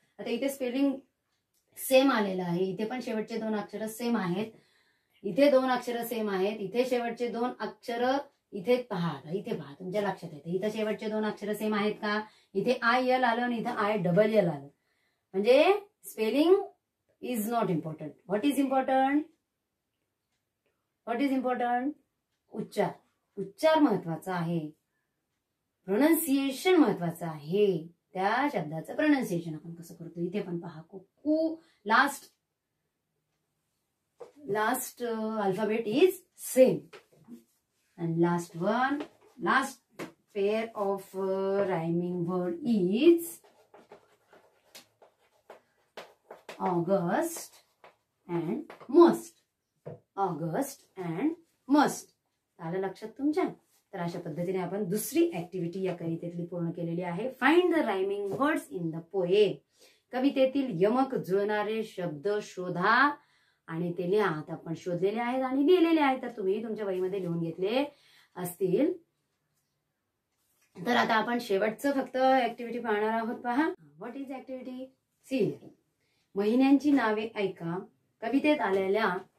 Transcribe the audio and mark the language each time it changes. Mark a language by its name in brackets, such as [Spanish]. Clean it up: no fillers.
[Marathi] आता इथे spelling same आलेलं आहे, इथे पण शेवटचे दोन अक्षर सेम आहेत, इथे दोन अक्षर सेम आहेत, इथे शेवटचे दोन अक्षर, इथे पहा तुमच्या लक्षात येते, इथे शेवटचे दोन अक्षर सेम आहेत का, इथे आय एल आलं आणि इथे आय डबल एल आलं. [English] म्हणजे spelling is not important. What is important? [Marathi] उच्चार महत्वाचा आहे, प्रोनाउन्सिएशन महत्वाचं आहे. त्या शब्दाचं प्रोनाउन्सिएशन आपण कसं करतो, इथे पण पहा, [English] Cuckoo last alphabet is same and last pair of rhyming word is August and must. August and must. [Marathi] आलं लक्षात तुमच्या. तर अशा पद्धतीने आपण दुसरी ऍक्टिव्हिटी या कवितेतली पूर्ण केलेली आहे. [English] Find the rhyming words in the poem. [Marathi] कवितेतील यमक जुळणारे शब्द शोधा आणि ते लिहा. आता आपण शोधलेले आहेत आणि लिहिलेले आहेत, तर तुम्ही तुमच्या वहीमध्ये लिहून घेतले असतील. तर आता आपण शेवटचं फक्त ऍक्टिव्हिटी पाहणार आहोत. पहा, [English] What is activity. [Marathi] सी, महिन्यांची नावे ऐका. कवितेत आलेल्या